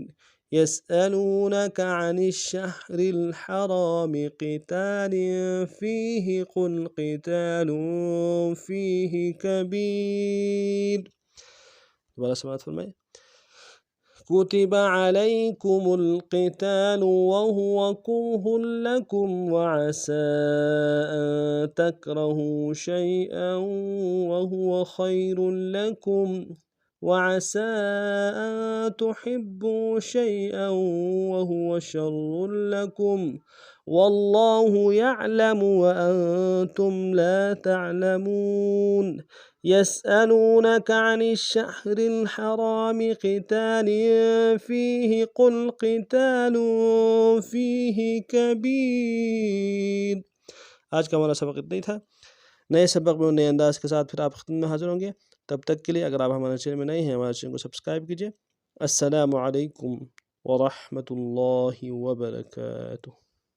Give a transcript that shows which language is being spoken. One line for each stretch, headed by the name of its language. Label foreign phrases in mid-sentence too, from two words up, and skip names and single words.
Arabic: يسألونك عن الشهر الحرام قتال فيه قل قتال فيه كبير.
Urdu: دوبارہ سماعت فرمائیں.
Arabic: كتب عليكم القتال وهو كره لكم وعسى أن تكرهوا شيئا وهو خير لكم وعسى أن تحبوا شيئا وهو شر لكم والله يعلم وأنتم لا تعلمون. يسألونك عن الشهر الحرام قتال فيه قل قتال فيه كبير.
Urdu: آج کا ہمارا سبق اتنا ہی تھا۔ نئے سبق میں نئے انداز کے ساتھ پھر آپ خدمت میں حاضر ہونگے. تب تک کے لیے اگر آپ ہمارے چینل میں نئے ہیں، ہمارے چینل کو سبسکرائب کیجیے.
Arabic: السلام عليكم ورحمة الله وبركاته.